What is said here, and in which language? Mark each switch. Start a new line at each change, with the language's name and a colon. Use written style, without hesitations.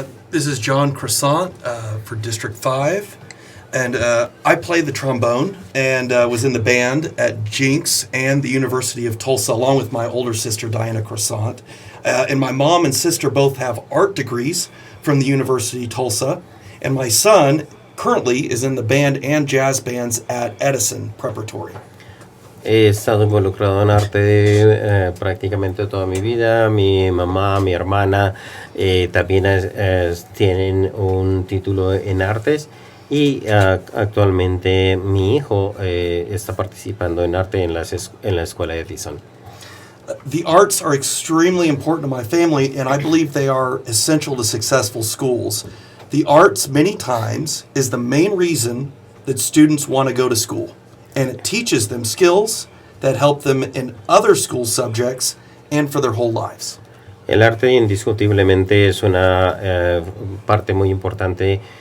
English: This is John Croissant for District 5, and I play the trombone and was in the band at Jinx and the University of Tulsa, along with my older sister, Diana Croissant. And my mom and sister both have art degrees from the University of Tulsa, and my son currently is in the band and jazz bands at Edison Preparatory.
Spanish: He estado involucrado en arte prácticamente toda mi vida. Mi mamá, mi hermana también tienen un título en artes, y actualmente mi hijo está participando en arte en la escuela de Edison.
English: The arts are extremely important to my family, and I believe they are essential to successful schools. The arts, many times, is the main reason that students want to go to school. And it teaches them skills that help them in other school subjects and for their whole lives.
Spanish: El arte indiscutiblemente es una parte muy importante.